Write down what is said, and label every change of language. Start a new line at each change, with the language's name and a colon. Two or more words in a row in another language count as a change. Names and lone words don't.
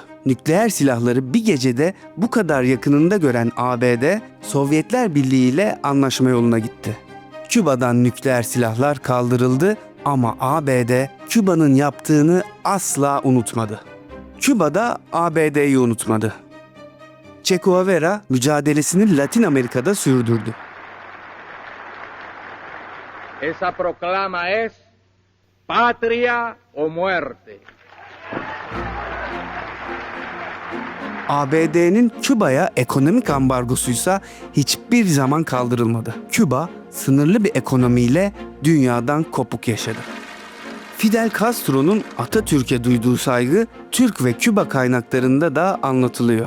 Turkish: Nükleer silahları bir gecede bu kadar yakınında gören ABD, Sovyetler Birliği ile anlaşma yoluna gitti. Küba'dan nükleer silahlar kaldırıldı ama ABD Küba'nın yaptığını asla unutmadı. Küba da ABD'yi unutmadı. Che Guevara mücadelesini Latin Amerika'da sürdürdü.
Spanish: Esa proclama es patria o muerte.
Turkish: ABD'nin Küba'ya ekonomik ambargosuysa hiçbir zaman kaldırılmadı. Küba sınırlı bir ekonomiyle dünyadan kopuk yaşadı. Fidel Castro'nun Atatürk'e duyduğu saygı Türk ve Küba kaynaklarında da anlatılıyor.